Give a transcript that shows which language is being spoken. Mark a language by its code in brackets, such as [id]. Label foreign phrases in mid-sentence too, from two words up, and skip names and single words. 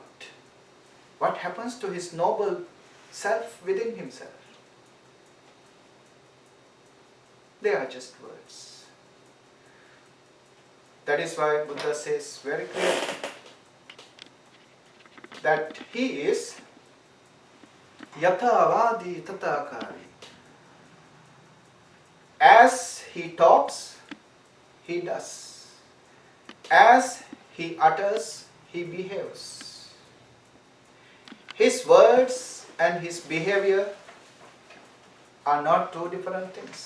[en] What happens to his noble self within himself? They are just words. That is why Buddha says very clearly that he is [pi] yatha avadi tata kari. [en] As he talks, he does. As he utters, he behaves. His words and his behavior are not two different things.